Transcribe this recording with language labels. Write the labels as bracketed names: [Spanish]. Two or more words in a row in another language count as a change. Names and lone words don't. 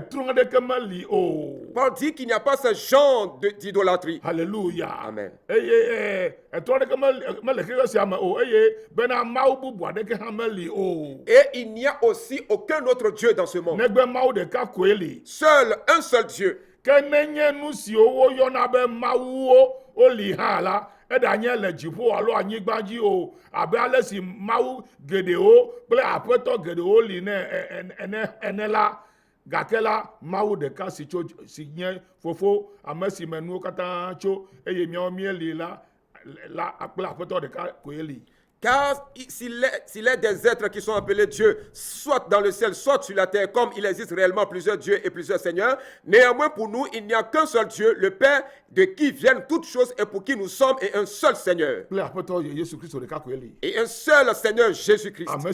[French] dit qu'il n'y a pas ce genre d'idolâtrie. Alléluia. Amen. Et il n'y a aussi aucun autre Dieu dans ce monde. Seul, un seul Dieu. [Ewe] Gakela mawu deka si tso si nye fofo amesi menu kata tso eye miao mieli la akpla apeto deka koeli. [French] Car s'il est des êtres qui sont appelés Dieu, soit dans le ciel, soit sur la terre, comme il existe réellement plusieurs dieux et plusieurs seigneurs, néanmoins pour nous, il n'y a qu'un seul Dieu, le Père, de qui viennent toutes choses et pour qui nous sommes, et un seul Seigneur. Et un seul Seigneur, Jésus-Christ.